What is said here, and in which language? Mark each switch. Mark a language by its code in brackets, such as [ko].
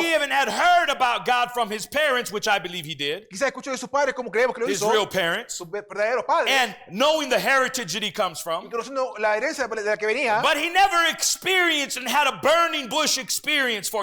[en] he even had heard about God from his parents, which I believe he did, [es] Quizás escuchó de sus padres como creemos que lo [en] his [es] hizo, [en] real parents. [es] sus verdaderos padres. [en] And knowing the heritage heritage that he comes from. [es] conociendo la herencia de la que venía, [en] But he never experienced and had a burning bush experience for